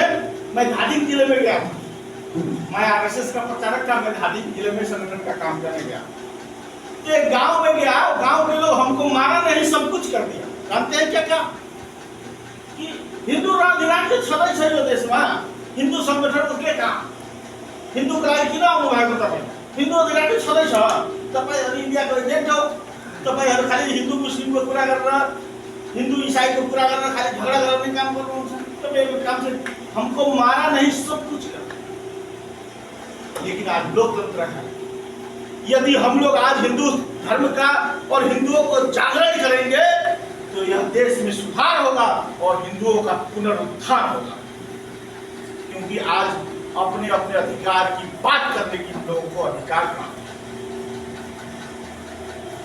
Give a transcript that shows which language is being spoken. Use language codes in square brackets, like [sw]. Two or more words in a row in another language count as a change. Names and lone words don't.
[hi] मैं धादिंग जिले में गया था, मैं आरएसएस का प्रचारक था। मैं धादिंग जिले में संगठन का काम करने गया। एक गांव में गया, गांव के लोग हमको मारा नहीं, सब कुछ कर दिया। जानते हैं क्या क्या कि हिंदू राज्य [ne] छलै छै यो [hi] देश में, हिंदू संगठन के काम, हिंदू का [ne] किन आउनु भएको तपाईँ? हिंदू राज्य छलै छ, तपाईहरु इन्डियाको एजेन्ट हो, तपाईहरु खाली हिंदू मुस्लिमको कुरा गरेर, हिंदू ईसाईको कुरा गरेर खाली झगडा गर्ने काम गर्नुहुन्छ। तपाईहरुको काम चाहिँ [hi] हमको मारा नहीं, सब कुछ कर। लेकिन आज लोकतंत्र है। यदि हम लोग आज हिंदू धर्म का और हिंदुओं को जागरण करेंगे तो यह देश में सुधार होगा और हिंदुओं का पुनरुत्थान होगा। क्योंकि आज अपने अपने अधिकार की बात करने की हम लोगों को अधिकार प्राप्त है।